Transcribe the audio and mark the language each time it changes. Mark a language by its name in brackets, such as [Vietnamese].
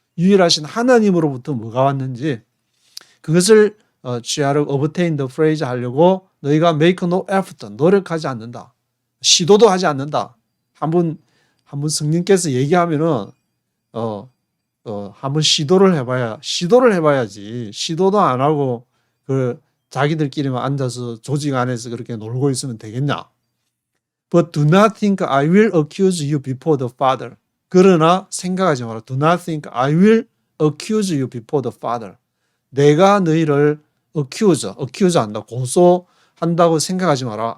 [Korean] 유일하신 하나님으로부터 뭐가 왔는지 그것을 취하려고 [English] obtain the praise [Korean] 하려고 너희가 [English] make no effort [Korean] 노력하지 않는다. 시도도 하지 않는다. 한번 성령께서 얘기하면은 한번 시도를 해봐야지. 시도도 안 하고 자기들끼리만 앉아서 조직 안에서 그렇게 놀고 있으면 되겠냐? [English] But do not think I will accuse you before the Father. [Korean] 그러나 생각하지 마라. [English] Do not think I will accuse you before the Father. [Korean] 내가 너희를 accuse 한다. 고소한다고 생각하지 마라.